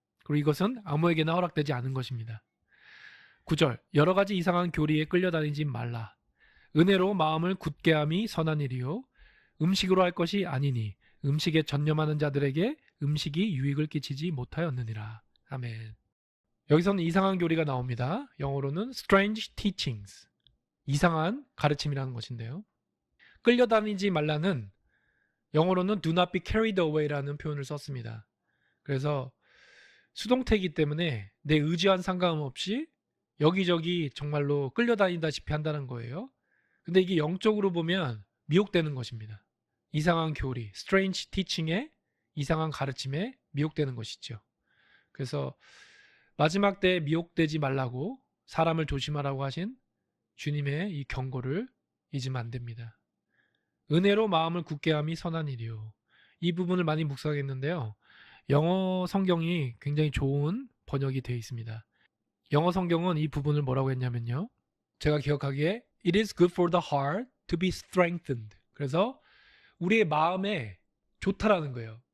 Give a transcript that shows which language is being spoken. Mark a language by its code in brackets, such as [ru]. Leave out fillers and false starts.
[ko] 그리고 이것은 아무에게나 허락되지 않은 것입니다. 9절. 여러 가지 이상한 교리에 끌려다니지 말라. 은혜로 마음을 굳게 함이 선한 일이요 음식으로 할 것이 아니니 음식에 전념하는 자들에게 음식이 유익을 끼치지 못하였느니라. 아멘. 여기서는 이상한 교리가 나옵니다. [en] 영어로는 strange teachings. [ko] 이상한 가르침이라는 것인데요. 끌려다니지 말라는 영어로는 [en] do not be carried away [ko] 라는 표현을 썼습니다. 그래서 수동태이기 때문에 내 의지와는 상관없이 여기저기 정말로 끌려다니다시피 한다는 거예요. 근데 이게 영적으로 보면 미혹되는 것입니다. 이상한 교리, strange teaching에 이상한 가르침에 미혹되는 것이죠. 그래서 마지막 때에 미혹되지 말라고 사람을 조심하라고 하신 주님의 이 경고를 잊으면 안 됩니다. 은혜로 마음을 굳게 함이 선한 일이요. 이 부분을 많이 묵상했는데요. 영어 성경이 굉장히 좋은 번역이 되어 있습니다. 영어 성경은 이 부분을 뭐라고 했냐면요. 제가 기억하기에 [en] It is good for the heart to be strengthened. [ko] 그래서 우리의 마음에 좋다라는 거예요.